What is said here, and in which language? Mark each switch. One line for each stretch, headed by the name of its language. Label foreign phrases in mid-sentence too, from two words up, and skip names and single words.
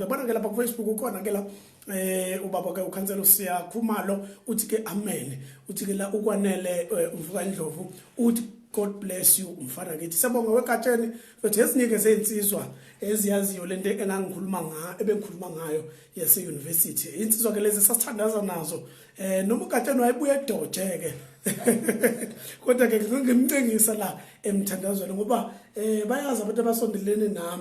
Zulu: Yabona ke lapha ku Facebook ukhona ke la ubaba ke ukhansela uSiya Khumalo uthi ke amen. Uthi ke la ukwanele umvuka Ndlovu uthi
English: God bless you
Zulu: umfana kithi. Siyabonga wegatsheni futhi esinike zezinsizwa eziyaziyo lento ebengikhuluma ngayo yase university. Insizwa ke lezi sasithandaza nazo. Noma ugatsheni wayebuye edoje ke. Kodwa ke ngimcengisa la emthandazweni ngoba bayazi abantu abasondelene nami.